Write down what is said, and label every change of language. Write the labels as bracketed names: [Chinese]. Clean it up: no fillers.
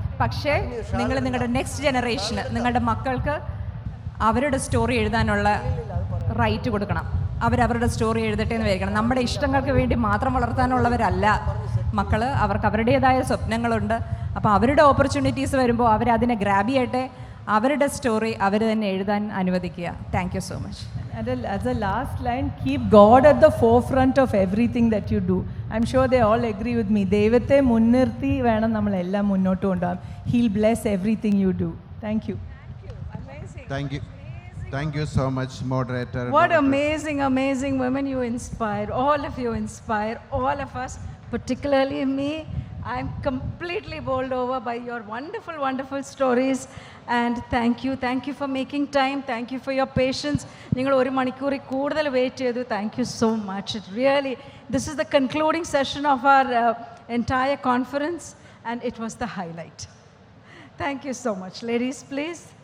[Malayalam] പക്ഷേ നിങ്ങൾ നിങ്ങളുടെ നെക്സ്റ്റ് ജനറേഷന്, നിങ്ങളുടെ മക്കൾക്ക് അവരുടെ സ്റ്റോറി എഴുതാനുള്ള റൈറ്റ് കൊടുക്കണം. അവരവരുടെ സ്റ്റോറി എഴുതട്ടെ എന്ന് വിചാരിക്കണം. നമ്മുടെ ഇഷ്ടങ്ങൾക്ക് വേണ്ടി മാത്രം വളർത്താനുള്ളവരല്ല മക്കൾ. അവർക്ക് അവരുടേതായ സ്വപ്നങ്ങളുണ്ട്. അപ്പോൾ അവരുടെ ഓപ്പർച്യൂണിറ്റീസ് വരുമ്പോൾ അവരതിനെ ഗ്രാബ് ചെയ്യട്ടെ. അവരുടെ സ്റ്റോറി അവർ തന്നെ എഴുതാൻ അനുവദിക്കുക. [English] Thank you so much. As a last line, keep God at the forefront of everything that you do. I'm sure they all agree with me. [Malayalam] ദൈവത്തെ മുൻനിർത്തി വേണം നമ്മളെല്ലാം മുന്നോട്ട് കൊണ്ടുപോകാൻ. [English] He'll bless everything you do. Thank you. Thank you. Thank you so much, moderator. What amazing women you inspire. All of you inspire all of us, particularly me. I'm completely bowled over by your wonderful stories. And thank you for making time. Thank you for your patience. [Malayalam] നിങ്ങൾ ഒരു മണിക്കൂറിൽ കൂടുതൽ wait ചെയ്തു. [English] Thank you so much. It really, this is the concluding session of our entire conference, and it was the highlight. Thank you so much. Ladies, please.